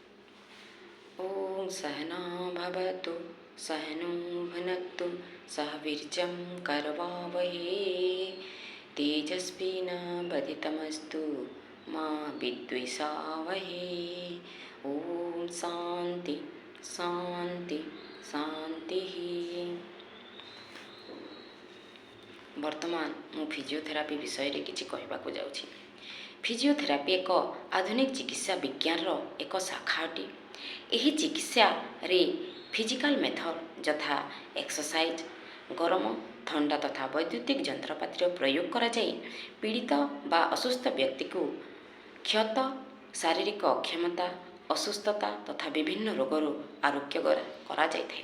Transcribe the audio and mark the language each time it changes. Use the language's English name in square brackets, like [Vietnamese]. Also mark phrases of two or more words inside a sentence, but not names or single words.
[Sanskrit] ॐ सहना भवतु सहनो भुनक्तु सह वीर्यं करवावहे तेजस्विनावधितमस्तु मा विद्विषावहे। ॐ शान्ति शान्ति शान्तिः। [Odia] ବର୍ତ୍ତମାନ ମୁଁ ଫିଜିଓଥେରାପି ବିଷୟରେ କିଛି କହିବାକୁ ଯାଉଛି। ଫିଜିଓଥେରାପି ଏକ ଆଧୁନିକ ଚିକିତ୍ସା ବିଜ୍ଞାନର ଏକ ଶାଖା ଅଟେ। ଏହି ଚିକିତ୍ସାରେ [English] physical method [Odia] ଯଥା ଏକ୍ସରସାଇଜ, ଗରମ, ଥଣ୍ଡା ତଥା ବୈଦ୍ୟୁତିକ ଯନ୍ତ୍ରପାତିର ପ୍ରୟୋଗ କରାଯାଇ ପୀଡ଼ିତ ବା ଅସୁସ୍ଥ ବ୍ୟକ୍ତିକୁ କ୍ଷତ, ଶାରୀରିକ ଅକ୍ଷମତା, ଅସୁସ୍ଥତା ତଥା ବିଭିନ୍ନ ରୋଗରୁ ଆରୋଗ୍ୟ କରାଯାଇଥାଏ।